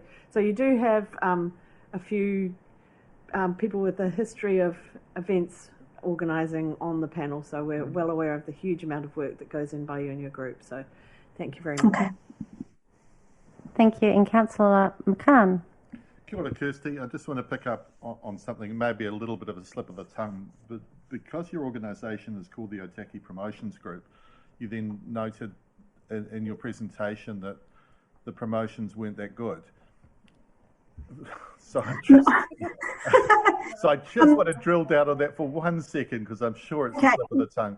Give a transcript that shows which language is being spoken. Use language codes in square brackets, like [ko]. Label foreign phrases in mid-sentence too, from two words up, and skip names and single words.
[en] So you do have a few people with a history of events organising on the panel, so we're well aware of the huge amount of work that goes in by you and your group. So thank you very much. Okay. Thank you. And Councillor McCann. [mi] Kia ora, Kirsty. [en] I just want to pick up on something, maybe a little bit of a slip of the tongue, but because your organisation is called the Otaki Promotions Group, you then noted in your presentation that the promotions weren't that good. So I just want to drill down on that for 1 second, because I'm sure it's a slip of the tongue.